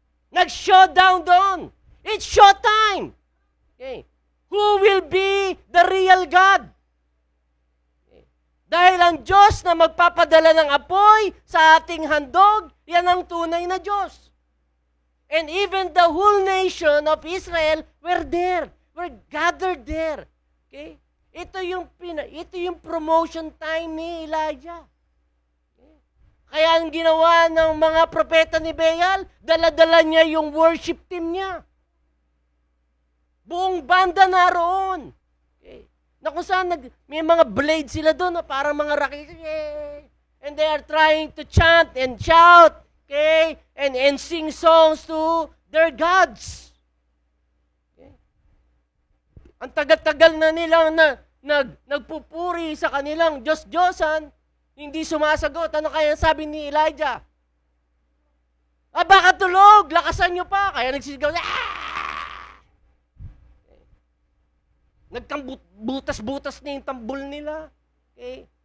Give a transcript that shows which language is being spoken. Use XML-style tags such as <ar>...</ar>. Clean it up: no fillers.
<en>Nag-showdown doon. It's showtime. Okay? Who will be the real God? Okay?</en> <tl>Dahil ang Diyos na magpapadala ng apoy sa ating handog, yan ang tunay na Diyos.</tl> <en>And even the whole nation of Israel were there. Were gathered there. Okay?</en> <tl>Ito yung promotion time ni Elijah.</tl> <en>Okay?</en> <tl>Kaya ang ginawa ng mga propeta ni Baal, dala-dala niya yung worship team niya. Buong banda naroon. Okay? Na kung saan may mga blades sila doon, parang mga rakit.</tl> <en>And they are trying to chant and shout, okay? And sing songs to their gods. Okay?</en> <tl>Ang tagal-tagal na nilang nagpupuri sa kanilang Diyos-Diyosan, hindi sumasagot. Ano kaya sabi ni Elijah? Baka tulog, lakasan nyo pa. Kaya nagsisigaw, nagkambutas-butas na yung tambol nila. Okay?</tl>